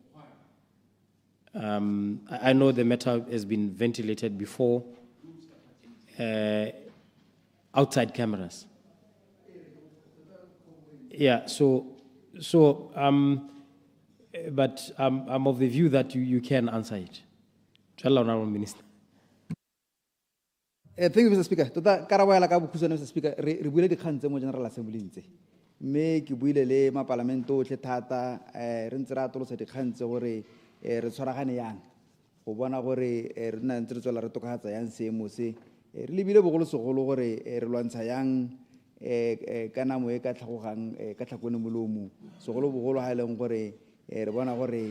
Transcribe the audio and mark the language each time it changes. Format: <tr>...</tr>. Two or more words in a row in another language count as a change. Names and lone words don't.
<en>I know the matter has been ventilated before outside cameras. Yeah. But I'm of the view that you can answer it. Honorable Minister. Thank you, Mr. Speaker.</en> <tn>Tota karabo ya la ka bokhuswana Mr. Speaker, re buile dikgang tse mo General Assembly ntse. Mme ke buile le ma parlamento otlhe thata re ntse ra tolosa dikgang tse gore re tshwaragane yang go bona gore re nna ntse re tswela re tokagatsa yang seemo se re lebile bogolo segolo gore re lwantsha yang ka namo e ka tlhagogang ka tlhakone molomo segolo bogolo ha ile gore re bona gore</tn>